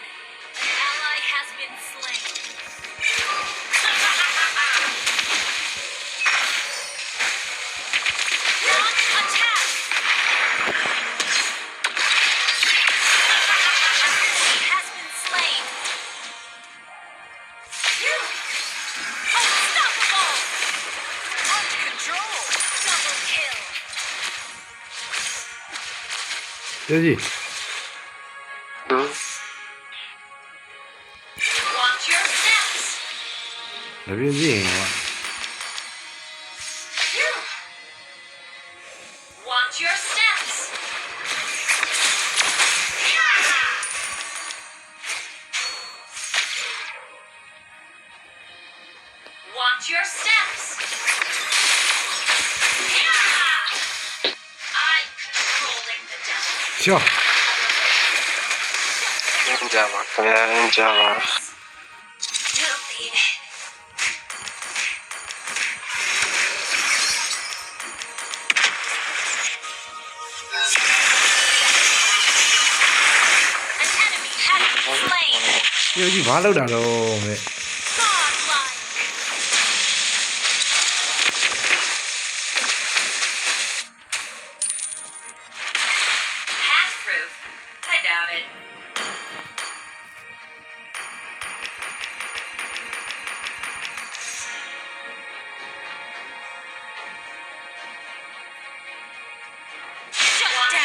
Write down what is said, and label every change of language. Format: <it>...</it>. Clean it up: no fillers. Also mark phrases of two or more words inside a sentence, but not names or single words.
<en>An ally has been slain. Launch attack. Has been slain. Phew. Unstoppable. Under control. Double kill.</en> <my>ရုပ်ကြီး ဟမ်</my> <en>Watch your steps.</en> <my>မပြင်းပြင်းကွာ</my> <en>Phew. Watch your steps. Watch your steps. I'm controlling the devil.</en> <my>ရှော့ အင်းကြပါခင်ဗျာအင်းကြပါ</my> <en>Delete. An enemy has been slain.</en> <my>ရုပ်ကြီးဘာလုပ်တာတော့မဲ့</my> <en>Godlike. Half-proof? I doubt it. Shut down.</en>